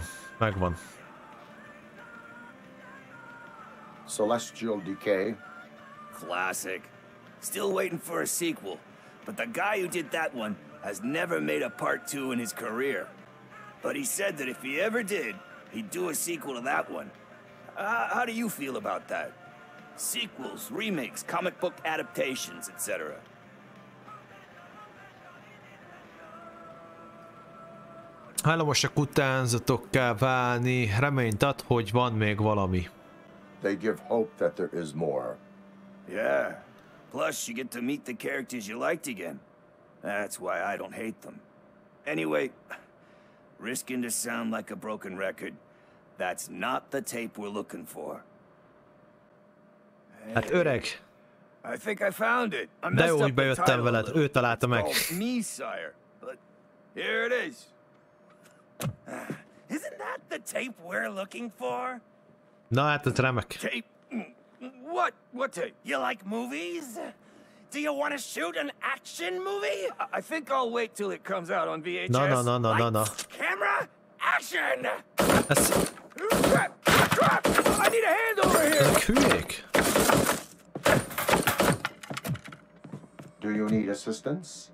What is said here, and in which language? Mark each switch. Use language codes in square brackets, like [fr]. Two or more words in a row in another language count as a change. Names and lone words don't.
[hu] Megvan. [en] Celestial Decay. Classic. Still waiting for a sequel. But the guy who did that one has never made a part 2 in his career. But he said that if he ever did, he'd do a sequel to that one. How do you feel about that? Sequels, remakes, comic book adaptations, etc. [hu] Hálamosak utánzatokká válni, reményt ad, hogy van még valami. [en] They give hope that there is more. Yeah. Plus, you get to meet the characters you liked again. That's why I don't hate them. Anyway, risking to sound like a broken record, that's not the tape we're looking for. [hu] Hát öreg. [en] I think I found it. [hu] De jó, hogy bejöttem veled, ő találta meg. [en] Me, sire. But here it is. Isn't that the tape we're looking for? [hu] Na hát ez remek. [en] Tape? What tape? You like movies? Do you want to shoot an action movie? I think I'll wait till it comes out on VHS. No. Camera, action! [hu] Ez... [en] Crap! I need a hand over here! [hu] Ezek hülyék. [en] Do you need assistance?